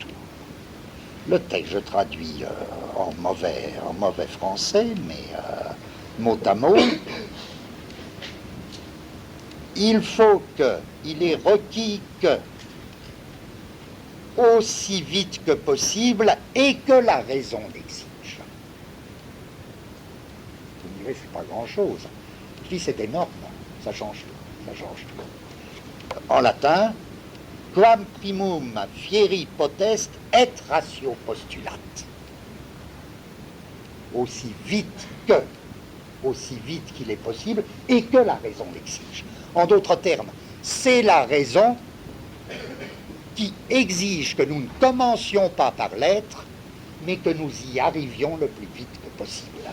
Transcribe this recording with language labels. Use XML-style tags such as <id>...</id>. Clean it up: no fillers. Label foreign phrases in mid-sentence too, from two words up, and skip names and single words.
<fr>Le texte, je traduis en mauvais français, mais mot à mot, il faut que, il est requis que, aussi vite que possible et que la raison l'exige. Vous me direz, c'est pas grand-chose. Je dis, c'est énorme, ça change tout, ça change tout. En latin,</fr> <la>quam primum fieri potest et ratio postulat.</la> <fr>Aussi vite qu'il est possible et que la raison l'exige. En d'autres termes, c'est la raison qui exige que nous ne commencions pas par l'être, mais que nous y arrivions le plus vite que possible.</fr>